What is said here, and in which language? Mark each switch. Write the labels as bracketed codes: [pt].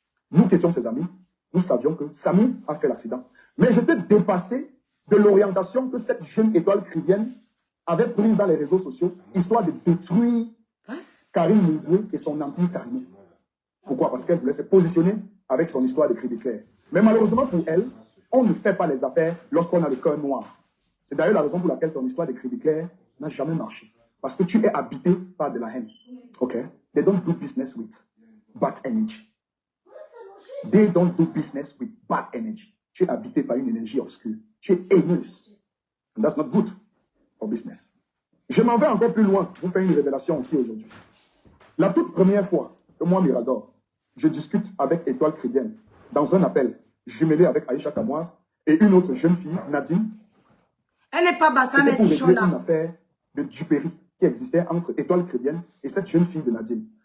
[fr] Nous qui étions ses amis, nous savions que Samy a fait l'accident. Mais j'étais dépassé de l'orientation que cette jeune étoile chrétienne avait prise dans les réseaux sociaux, histoire de détruire Karim Mouboué et son empire Karimé. Pourquoi? Parce qu'elle voulait se positionner avec son histoire de cri d'éclair. Mais malheureusement pour elle, on ne fait pas les affaires lorsqu'on a le cœur noir. C'est d'ailleurs la raison pour laquelle ton histoire de cri d'éclair n'a jamais marché. Parce que tu es habité par de la haine. Ok? [en] They don't do business with bad energy. They don't do business with bad energy. [fr] Tu es habité par une énergie obscure. Tu es haineuse. [en] And that's not good for business. [fr] Je m'en vais encore plus loin. Vous faites une révélation aussi aujourd'hui. La toute première fois que moi, Mirador, je discute avec Étoile chrétienne dans un appel jumelé avec Aïcha Kamoas et une autre jeune fille, Nadine. Elle n'est pas Bassa, mais c'est une affaire de duperie qui existait entre Étoile chrétienne et cette jeune fille de Nadine.